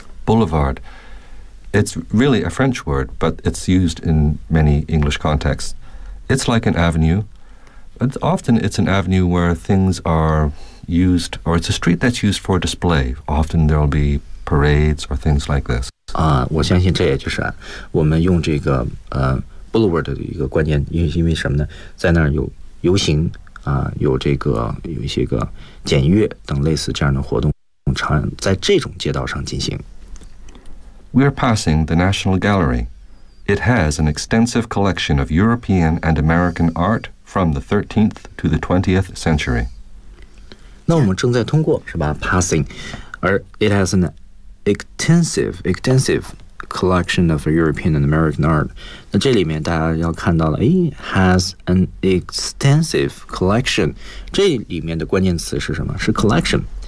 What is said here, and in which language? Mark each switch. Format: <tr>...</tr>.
<en>Boulevard It's really a French word but it's used in many English contexts It's like an avenue but often it's an avenue where things are used or it's a street that's used for display often there'll be parades or things like this</en> <zh>啊、我相信这也就是、啊、我们用这个、Boulevard 的一个关键因为什么呢在那儿有游行有这个有一些个检阅等类似这样的活动常在这种街道上进行</zh> <en>We are passing the National Gallery It has an extensive collection of European and American art from the 13th to the 20th century</en> <zh>那我们正在通过是吧 passing 而</zh> <en>it has an extensive collection of European and American art</en> <zh>那这里面大家要看到了、哎、</zh> <en>has an extensive collection</en> <zh>这里面的关键词是什么是 collection</zh>